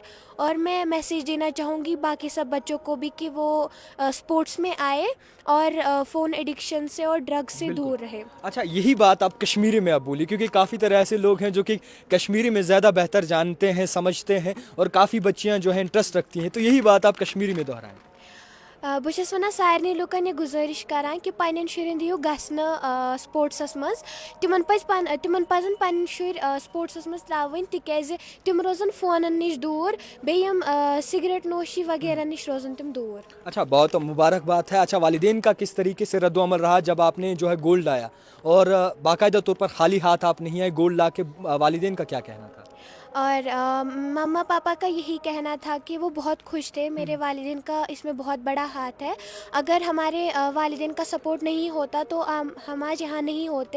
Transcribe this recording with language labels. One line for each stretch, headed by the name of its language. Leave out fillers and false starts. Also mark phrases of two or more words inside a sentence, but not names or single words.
Hindi: और मैं मैसेज देना चाहूँगी बाकी सब बच्चों को भी कि वो स्पोर्ट्स में आए और
English: phone addiction
Hindi: से और ड्रग्स से दूर रहे। अच्छा, यही बात आप कश्मीरी में आप बोली क्योंकि काफ़ी तरह ऐसे लोग हैं जो कि कश्मीरी में ज़्यादा बेहतर जानते हैं, समझते हैं और काफ़ी बच्चियां जो हैं इंटरेस्ट रखती हैं, तो यही बात आप कश्मीरी में दोहराएं।
Kashmiri: बہٕ چھَس وَنان سارنٕے لُکَن یہِ گُزٲرِش کَران کہِ پنٛنٮ۪ن شُرٮ۪ن دِیِو گژھنہٕ سپوٹسَس منٛز تِمَن پَزَن پنٕنۍ شُرۍ سپوٹسَس منٛز ترٛاوٕنۍ تِکیٛازِ تِم روزَن فونَن نِش دوٗر بیٚیہِ یِم سِگریٹ نوشی وغیرہ نِش روزَن تِم دوٗر۔
Hindi: अच्छा, बहुत मुबारकबाद है। अच्छा, वालिदैन का किस तरीके से रद्द-ओ-अमल रहा जब आपने जो है गोल्ड लाया और बाकायदा तौर पर खाली हाथ आप नहीं आए, गोल्ड ला के वालिदैन का क्या कहना था? और मम्मा पापा का यही कहना था कि वो बहुत खुश थे। मेरे वालिदैन का इसमें बहुत बड़ा हाथ है। अगर हमारे वालिदैन का सपोर्ट नहीं होता तो हम आज यहाँ नहीं होते।